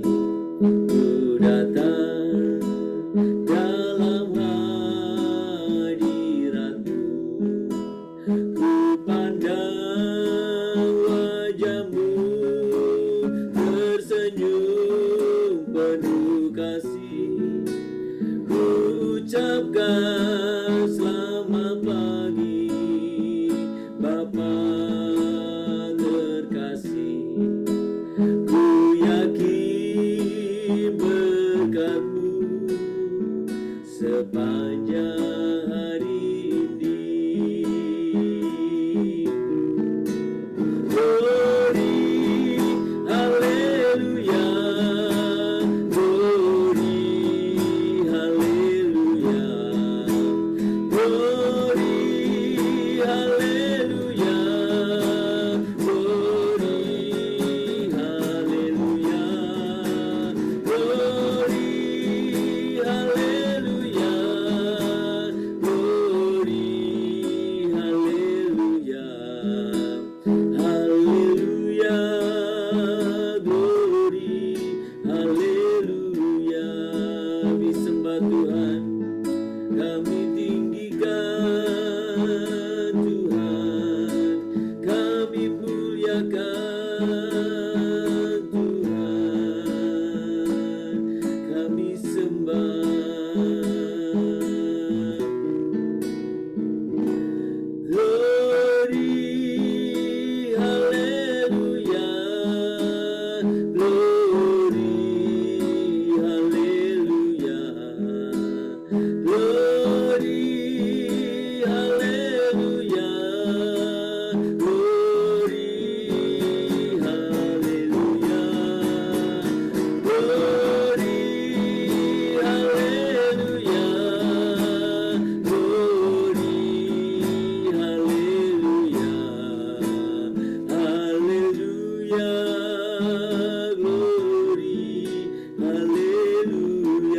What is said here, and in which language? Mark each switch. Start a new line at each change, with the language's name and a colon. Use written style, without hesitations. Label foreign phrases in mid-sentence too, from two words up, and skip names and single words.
Indonesian: Ku datang dalam hadirat-Mu, ku pandang wajah-Mu, tersenyum penuh kasih, ku ucapkan selamat pagi Bapa terkasih. Ku yakin berkat-Mu sepanjang hari ini.
English: Glory, haleluya, glory, haleluya, glory, haleluya, glory, haleluya, glory, haleluya, glory, haleluya, haleluya, glory, haleluya.
Indonesian: Kami sembah Tuhan, kami tinggikan Tuhan, kami muliakan Tuhan, kami sembah.
English: Glory, haleluya, glory, haleluya, glory, haleluya, glory, haleluya, glory, haleluya, glory, haleluya, haleluya, glory, haleluya.